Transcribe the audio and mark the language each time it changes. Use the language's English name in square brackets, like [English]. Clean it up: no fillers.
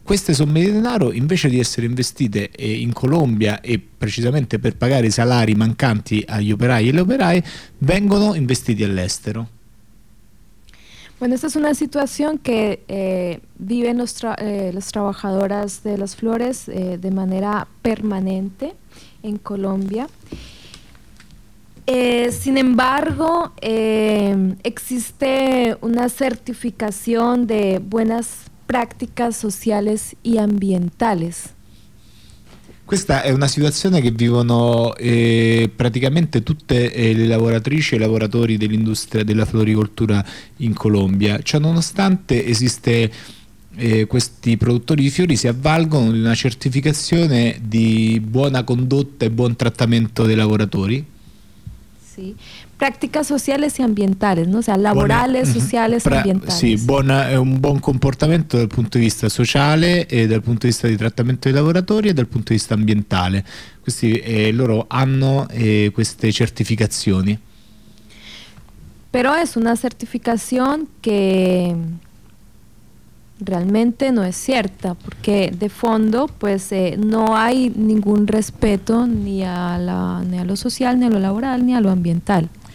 [Italian] Queste somme di denaro, invece di essere investite in Colombia e precisamente per pagare i salari mancanti agli operai e le operai, vengono investiti all'estero. [Spanish] Bueno, esta es una situación que viven las trabajadoras de las flores de manera permanente en Colombia. Sin embargo, existe una certificación de buenas prácticas sociales y ambientales. [Italian] Questa è una situazione che vivono praticamente tutte le lavoratrici e i lavoratori dell'industria della floricoltura in Colombia. Cioè, nonostante esiste questi produttori di fiori si avvalgono di una certificazione di buona condotta e buon trattamento dei lavoratori. Sì. [Spanish] Prácticas sociales y ambientales, ¿no? O sea, laborales, sociales y ambientales. [Italian] Sí, un buon comportamento dal punto di vista sociale e dal punto di vista di trattamento dei lavoratori e dal punto di vista ambientale. Questi loro hanno queste certificazioni. Però è una certificazione che realmente non è certa, perché [Spanish] de fondo pues non hay ningún respeto ni a lo social, ni a lo laboral, ni a lo ambientale.